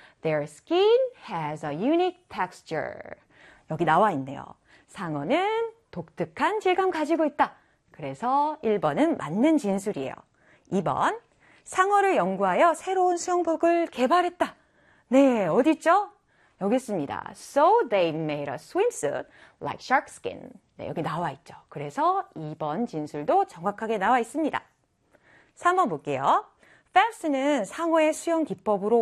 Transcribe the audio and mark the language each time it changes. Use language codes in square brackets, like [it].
[en] Their skin has a unique texture. [ko] 여기 나와 있네요. 상어는 독특한 질감 가지고 있다. 그래서 1번은 맞는 진술이에요. 2번. 상어를 연구하여 새로운 수영복을 개발했다. 네, 어딨죠? 여기 있습니다. [en] So they made a swimsuit like shark skin. [ko] 네, 여기 나와 있죠. 그래서 2번 진술도 정확하게 나와 있습니다. 3번 볼게요. 펠프스는 상어의 수영 기법으로